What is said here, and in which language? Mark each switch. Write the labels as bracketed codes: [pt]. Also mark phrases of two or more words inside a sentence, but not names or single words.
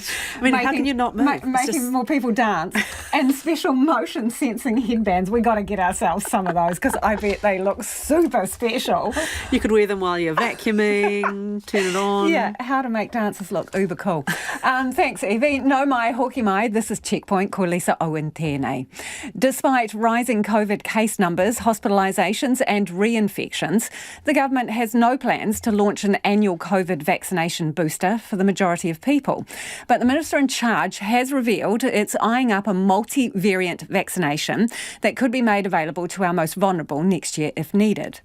[en] I mean, how can you not move? Making more people dance and special motion sensing headbands. We got to get ourselves some of those because I bet they look super special. You could wear them while you're vacuuming, turn it on. Yeah, how to make dancers look uber cool. Thanks, [mi] Evie. No mai, hoki mai. [en] This is Checkpoint. [mi] Ko Lisa Owen tēnei. [en] Despite rising COVID case numbers, hospitalisations and reinfections, the government has no plans to launch an annual COVID vaccination booster for the majority of people. But the Minister in charge has revealed it's eyeing up a multi-variant vaccination that could be made available to our most vulnerable next year if needed.